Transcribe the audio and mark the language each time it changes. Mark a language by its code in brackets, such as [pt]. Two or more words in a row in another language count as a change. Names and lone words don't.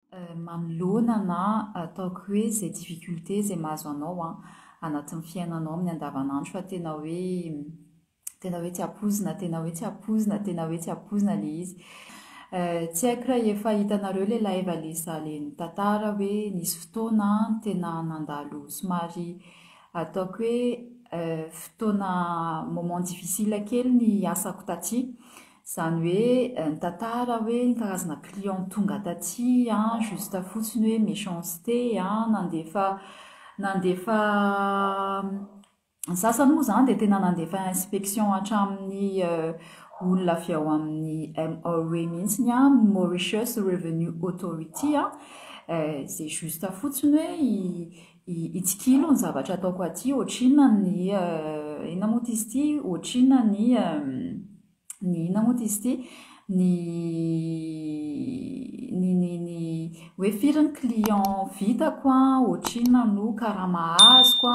[mg] Manoloana na ataoko hoe zay difficulté zay mahazo anao anatin'ny fiainanao amin'ny andavanandro fa tena hoe tsy ampoizina, tena hoe tsy ampoizina, tena hoe tsy ampoizina le izy. Tsy haiko raha efa hitanareo le live Alesa le nitantara hoe nisy fotoana tena nandalo somary ataoko hoe fotoana [fr] moment difficile [mg] kely ny asako taty. Zany hoe nitantara hoe ny karazana client tonga taty juste fotsiny hoe méchanceté nandefa ny sasany moa zany de tena nandefa inspection hatramin'ny olona avy ao amin'ny MRA mihitsiny Mauritius Revenue Authority zay juste fotsiny hoe itsikilo ny zavatra ataoko aty ohatrinona ny inona moa izy ity ohatrinona ny inona moa izy ity ny hoe firy ny client vitako ohatrinona no karaha mahazoko